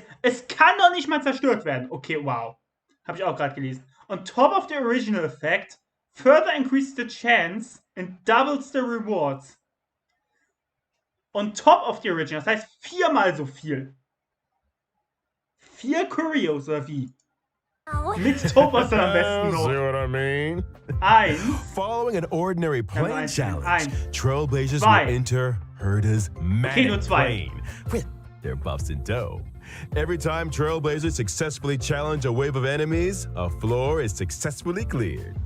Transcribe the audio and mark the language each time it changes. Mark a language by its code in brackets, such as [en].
[de] Es kann doch nicht mal zerstört werden. Okay, wow. Habe ich auch gerade gelesen. [en] On top of the original effect, further increases the chance and doubles the rewards. On top of the original, [de] das heißt 4-mal so viel. 4 Curios oder wie? Mit Topos dann am besten noch. [en] See what I mean? [de] 1. [en] Following an ordinary plane challenge, trailblazers [de] 2. [en] will enter Herta's manic [de] nur 2. [en] plane with their buffs in tow. Every time trailblazers successfully challenge a wave of enemies, a floor is successfully cleared.